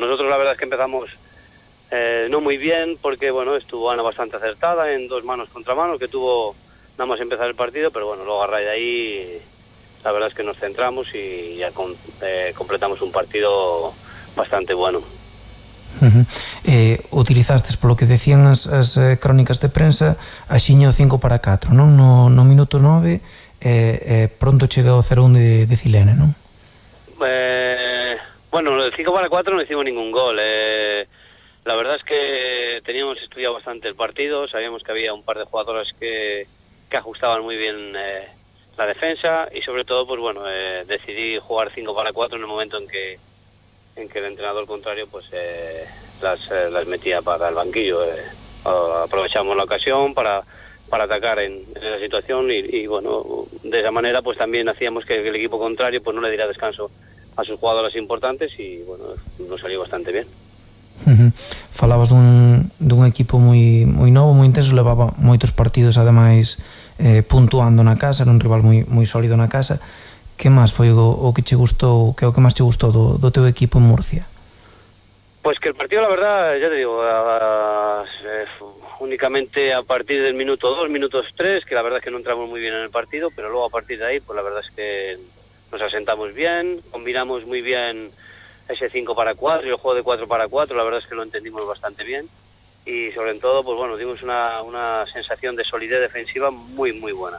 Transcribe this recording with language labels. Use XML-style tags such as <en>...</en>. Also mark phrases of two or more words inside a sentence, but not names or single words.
<es>Nosotros la verdad es que empezamos no muy bien porque bueno, estuvo Ana bastante acertada en 2 manos contra manos que tuvo nada más empezar el partido, pero bueno, luego a raíz de ahí la verdad es que nos centramos y ya completamos un partido bastante bueno.</es> <gl>Utilizastes, polo que decían as crónicas de prensa, a xiña o 5-4, non? No minuto 9 pronto chega o 0-1 de Cilene, non?</gl> <es>Bueno, el 5-4 no hicimos ningún gol. La verdad es que teníamos estudiado bastante el partido, sabíamos que había un par de jugadoras que ajustaban muy bien la defensa y sobre todo, pues bueno, decidí jugar 5-4 en el momento en que el entrenador contrario pues las metía para el banquillo. Aprovechamos la ocasión para atacar en esa situación y bueno, de esa manera pues también hacíamos que el equipo contrario pues no le diera descanso a sus jugadoras importantes y bueno, nos salió bastante bien.</es> <gl>Falabas dun equipo moi novo, moi intenso, levaba moitos partidos ademais puntuando na casa, era un rival moi sólido na casa. Que máis foi o que che gustou, que é o que máis che gustou do teu equipo en Murcia?</gl> <es>Pues que el partido, la verdad, ya te digo, únicamente a partir del minuto 2, minutos 3, que la verdad es que no entramos muy bien en el partido, pero luego a partir de ahí, pues la verdad es que nos asentamos bien, combinamos muy bien ese 5-4 y el juego de 4-4, la verdad es que lo entendimos bastante bien y sobre todo, pues bueno, dimos una sensación de solidez defensiva muy muy buena.</es>